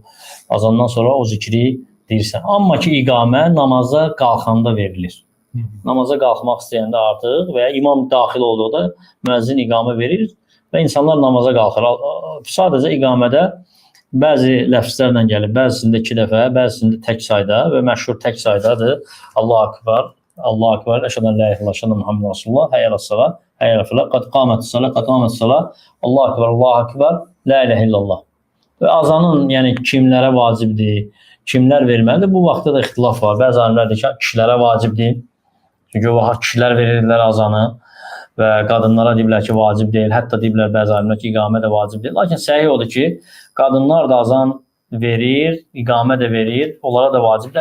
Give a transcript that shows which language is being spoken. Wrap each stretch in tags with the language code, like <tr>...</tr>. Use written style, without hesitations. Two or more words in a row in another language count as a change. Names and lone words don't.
<az>Azandan sonra o zikri deyirsən. Amma ki iqamə namaza qalxanda verilir. Namaza qalxmaq istəyəndə artıq və ya imam daxil olduqda müəzzin iqamə verir və insanlar namaza qalxır. Sadəcə iqamədə bəzi ləfzlərlə gəlib, bəzisində 2 dəfə, bəzisində tək sayda və məşhur tək saydadır.</az> <ar>الله أكبر، الله أكبر، أشهد أن لا إله إلا الله، أشهد أن محمدا رسول الله، حي على الصلاة، حي على الفلاح، قد قامت الصلاة، قد قامت الصلاة، الله أكبر، الله أكبر، لا إله إلا الله.</ar> <az>Və azanın, yəni kimlərə vacibdir, kimlər verməlidir? Bu vaxtda da ixtilaf var. Bəzi alimlər deyir ki, kişilərə vacibdir. Çünki o vaxt kişilər verirlər azanı və qadınlara deyirlər ki, vacib deyil. Hətta deyirlər bəzi alimlər ki, iqamə də vacib deyil. Lakin səhih odur ki, qadınlar da azan verir, iqamə də verir, onlara da vacibdir.</az>